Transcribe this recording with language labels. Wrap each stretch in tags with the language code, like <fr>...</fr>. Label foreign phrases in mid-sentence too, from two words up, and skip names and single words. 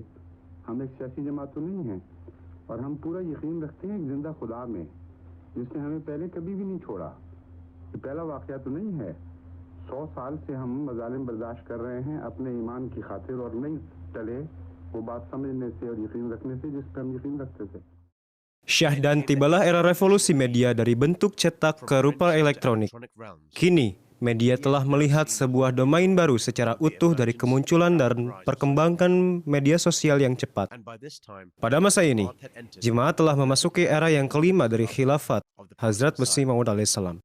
<ur>ہم ایک سیاسی جماعت تو نہیں ہے اور ہم پورا یقین رکھتے ہیں ایک زندہ خدا میں جس نے ہمیں پہلے کبھی بھی نہیں چھوڑا. یہ پہلا واقعہ تو نہیں ہے۔ 100 سال سے ہم مظالم برداشت کر رہے ہیں اپنے ایمان کی خاطر اور نہیں ٹلے وہ بات سمجھنے سے اور یقین رکھنے سے جس پر ہم یقین رکھتے تھے.</ur> <id>Syahdan tibalah era revolusi media dari bentuk cetak ke rupa elektronik. Kini, media telah melihat sebuah domain baru secara utuh dari kemunculan dan perkembangan media sosial yang cepat. Pada masa ini, jemaah telah memasuki era yang kelima dari khilafat Hazrat Masih Maud alaihissalam.</id>